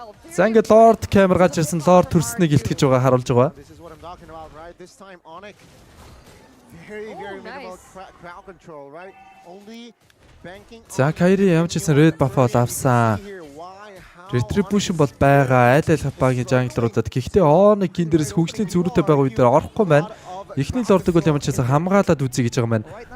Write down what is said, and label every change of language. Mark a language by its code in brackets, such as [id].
[mn] За ингээд Lord камер гарч ирсэн. Lord төрснийг илтгэж байгаа харуулж байгаа. [en] This time Onic very minimal crowd control, right? Only banking. [mn] За Kyrie ямар ч гэсэн red buff-ол авсан. Retribution бол байгаа. Айл багийн jungle-руудад гэхдээ Onic энэ дээрс хөгжлийн зөрүүтэй байгаа үед орохгүй байна. Эхний лордыг бол ямар ч гэсэн хамгаалаад үзье гэж байгаа юм байна.